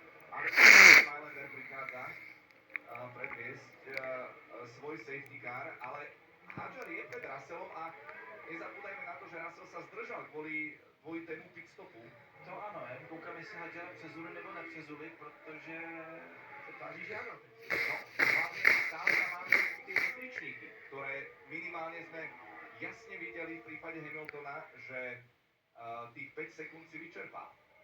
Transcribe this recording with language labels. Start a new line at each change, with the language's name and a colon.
Slovak: Ale Highlander prichádza predviesť svoj safety car, ale Hadžar je pred Russellom a nezabúdajme na to, že Russell sa zdržal kvôli dvojitému pitstopu.
Czech: To ano, koukám, jestli Hadžara přezuli nebo nepřezuli, protože Se tváří, že ano.
Slovak: No, hlavne stále tam máme tie metričníky, ktoré minimálne sme jasne videli v prípade Hamiltona, že tých 5 sekúnd si vyčerpá.